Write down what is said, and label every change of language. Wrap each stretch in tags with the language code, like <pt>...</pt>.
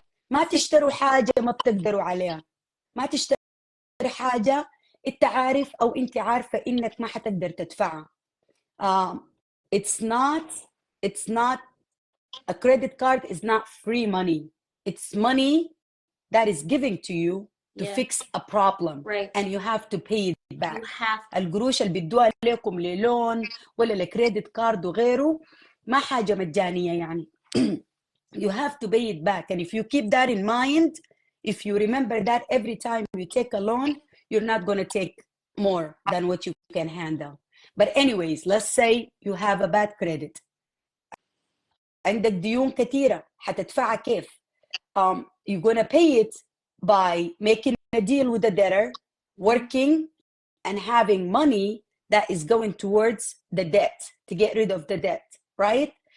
<ar>ما تشتروا حاجة ما بتقدروا عليها. ما تشتري حاجة انت عارف او انت عارفة انك ما حتقدر تدفعها.</ar> <en>It's not a credit card is not free money. It's money that is given to you to fix a problem, and you have to pay it back.</en> <ar>القروش اللي بيدوها لكم للون ولا لكريدت كارد وغيره ما حاجة مجانية يعني.</ar> <en>You have to pay it back, and if you keep that in mind, if you remember that every time you take a loan, you're not going to take more than what you can handle. But anyways, let's say you have a bad credit.</en> <ar>عندك ديون كثيرة حتدفعها كيف؟</ar> <en>You're going to pay it by making a deal with the debtor, working and having money that is going towards the debt to get rid of the debt, right?</en>